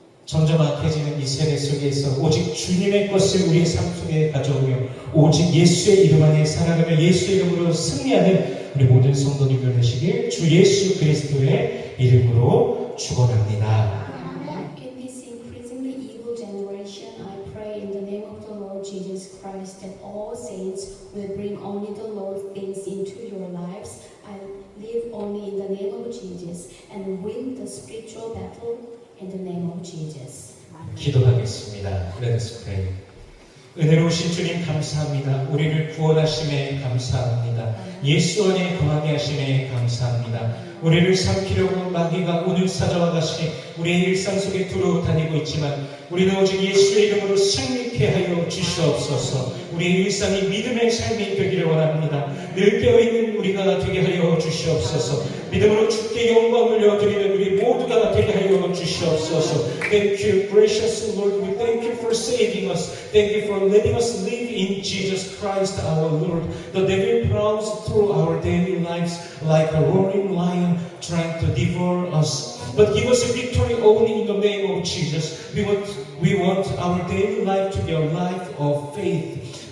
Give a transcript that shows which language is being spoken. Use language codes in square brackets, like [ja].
[ko] 점점 악해지는 이 세대 속에서 오직 주님의 것을 우리의 삶 속에 가져오며 오직 예수의 이름 안에 살아가며 예수의 이름으로 승리하는 우리 모든 성도님들 되시길 주 예수 그리스도의 이름으로 축원합니다. [en] In this increasingly evil generation, I pray in the name of the Lord Jesus Christ that all saints will bring only the Lord things into your lives. I live only in the name of Jesus and win the spiritual battle in the name of Jesus. [ko] 기도하겠습니다. [en] Let us pray. [ko] 은혜로우신 주님 감사합니다. 우리를 구원하심에 감사합니다. 예수 안에 거하게 하심에 감사합니다. 우리를 삼키려고 마귀가 오늘 찾아와 가시 우리의 일상 속에 두루 다니고 있지만 우리는 오직 예수의 이름으로 승리케 하여 주시옵소서. 우리의 일상이 믿음의 삶이 되기를 원합니다. 늘 깨어있는 우리가 되게 하여 주시옵소서. 믿음으로 주께 영광을 올려드리는 우리 모두가 되게 하여 주시옵소서. [en] Thank you, gracious Lord. We thank you for saving us. Thank you for letting us live in Jesus Christ our Lord. The devil prowls through our daily lives like a roaring lion trying to devour us. But give us a victory only in the name of Jesus. We want our daily life to be a life of faith.